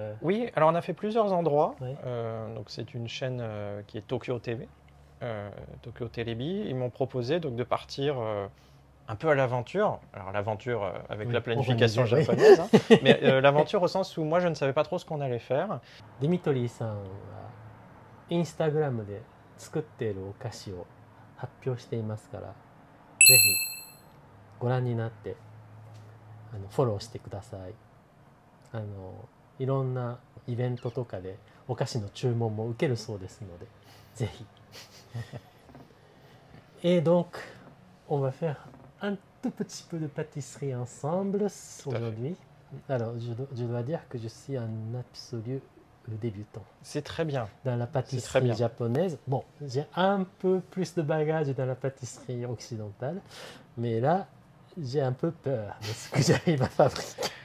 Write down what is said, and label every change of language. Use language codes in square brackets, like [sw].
[fr] Oui, alors on a fait plusieurs endroits. Oui. Donc c'est une chaîne qui est Tokyo TV, Tokyo Telebi. Ils m'ont proposé donc de partir un peu à l'aventure. Alors l'aventure avec la planification japonaise, mais l'aventure au sens où moi je ne savais pas trop ce qu'on allait faire. [ja] ディミトリーさんはインスタグラムで作っているお菓子を発表していますから、ぜひご覧になってフォローしてください。いろんなイベントとかでお菓子の注文も受けるそうですので、ぜひ。 [fr] Et donc, on va faire un tout petit peu de pâtisserie ensemble aujourd'hui. Alors, je dois dire que je suis un absolu débutant. C'est très bien. Dans la pâtisserie japonaise, bon, j'ai un peu plus de bagages dans la pâtisserie occidentale, mais là, j'ai un peu peur de ce que j'arrive à fabriquer.